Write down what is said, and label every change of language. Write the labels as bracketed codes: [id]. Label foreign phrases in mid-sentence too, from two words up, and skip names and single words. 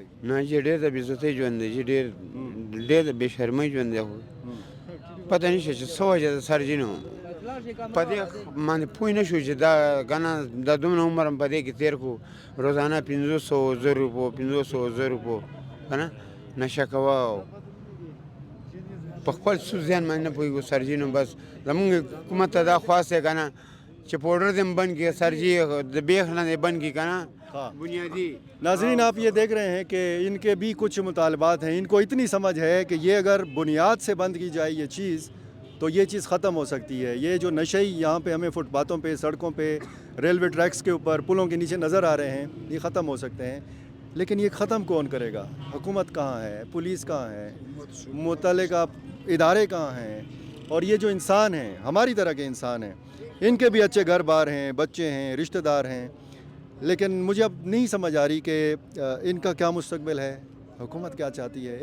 [ps] نه چې ډېر د بېزتۍ ژوند دی چې ډېر د بې شرمۍ ژوند دی خو پته نشته چې څه وجه د سر جي نو په دې باندې پوه نه شو چې دا که نه دا دومره عمر هم په دې کې تېر کړو روزانه 500 روپو 500 روپو که نه نشه کوه په خپل څه ځان باندې نه پوهېږو سر جي نو بس زمونږ حکومت ته دا خواست دی که نه چې پوډر دې هم بند کړي سر جي د بیخ نه دې بند کړي که نه بنیادی [ur] ناظرین آپ یہ دیکھ رہے ہیں کہ ان کے بھی کچھ مطالبات ہیں ان کو اتنی سمجھ ہے کہ یہ اگر بنیاد سے بند کی جائے یہ چیز تو یہ چیز ختم ہو سکتی ہے یہ جو نشئی یہاں پہ ہمیں فٹ پاتھوں پہ سڑکوں پہ ریلوے ٹریکس کے اوپر پلوں کے نیچے نظر آ رہے ہیں یہ ختم ہو سکتے ہیں لیکن یہ ختم کون کرے گا? حکومت کہاں ہے، پولیس کہاں ہے، متعلقہ ادارے کہاں ہیں? اور یہ جو انسان ہیں، ہماری طرح کے انسان ہیں، ان کے بھی اچھے گھر بار ہیں، بچے ہیں، رشتہ دار ہیں، لیکن مجھے اب نہیں سمجھ آ رہی کہ ان کا کیا مستقبل ہے، حکومت کیا چاہتی ہے.